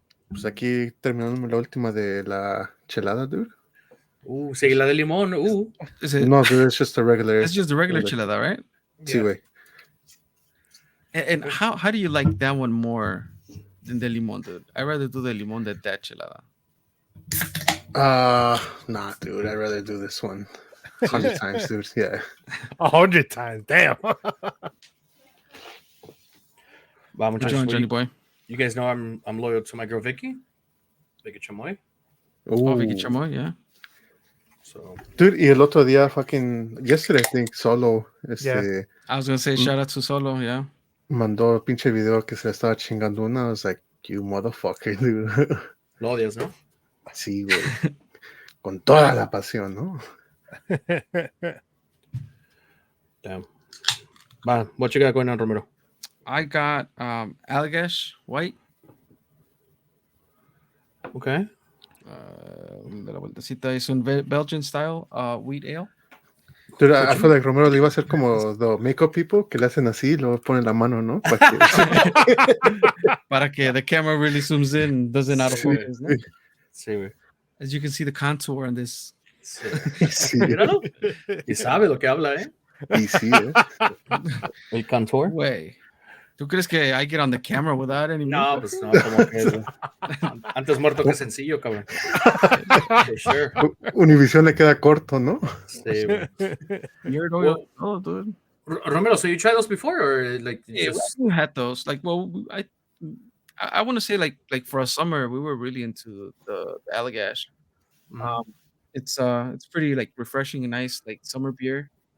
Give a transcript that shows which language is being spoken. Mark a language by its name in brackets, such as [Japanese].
[Spanish] Pues aquí terminando la última de la chelada, dude. Sí, la de limón. [English] Is it, No, dude, it's just a regular. it's just the regular chilada, right? [Spanish] Sí, güey. [English] And how do you like that one more than the limon, dude? I'd rather do the limon than that chilada. Nah, dude. I'd rather do this one 100 times, dude. Yeah. 100 times, damn. [Spanish] Vamos, [English] Good job, Johnny boy. You guys know I'm loyal to my girl Vicky Chamoy. Oh, Vicky Ooh. Chamoy, yeah. So Dude, [Spanish] y el otro día, [English] yesterday, I think, Solo, Yeah. I was gonna say shout out to Solo, yeah. [Spanish] mandó el pinche video que se le estaba chingando una. [English] I was like, you motherfucker, dude. [Spanish] lo odias, ¿no? Sí, güey. Con toda la pasión, ¿no? [English] Damn. Va, what you got going on, Romero? I got Allagash White. Okay. [Spanish] De la vueltecita es un [English] Belgian style wheat ale. Dude, I feel like [Spanish] Romero le iba a hacer como [English] the makeup people [Spanish] que le hacen así y luego ponen la mano, ¿no? Para que... Para que [English] the camera really zooms in and doesn't out of focus, [Spanish] ¿no? Sí, güey. [English] As you can see the contour on this. [Spanish] Sí. Sí, Míralo. Y sabe lo que habla, ¿eh? y sí, El contour. [English] Way. [Spanish] ¿Tú crees que [English] I get on the camera without any [Spanish] No, [English] makeup? [Spanish] pues no, como que antes muerto que sencillo, cabrón. [English] For sure. [Spanish] Univision le queda corto, ¿no? Sí, güey. [English] You're Well, oh, dude. Romero, so you tried those before, or like Yeah, just we had those. Like, well, I want to say like for a summer we were really into the Allagash. Mhm. It's pretty like refreshing and nice, like summer beer.